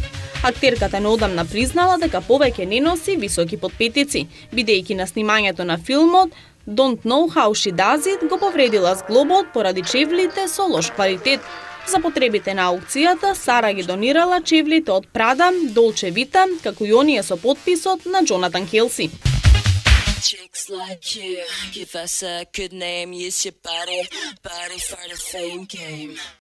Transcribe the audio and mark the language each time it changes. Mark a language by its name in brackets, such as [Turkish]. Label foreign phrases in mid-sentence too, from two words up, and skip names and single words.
[Macedonian] Актерката неодамна признала дека повеќе не носи високи подпетици, бидејќи на снимањето на филмот Don't Know How She Does It го повредила зглобот поради чевлите со лош квалитет. За потребите на аукцијата, Сара ги донирала чевлите од Прада, Долче Вита, како и оние со подписот на Джонатан Келси. [English] Chicks like you, give us a good name, use your body for the fame game.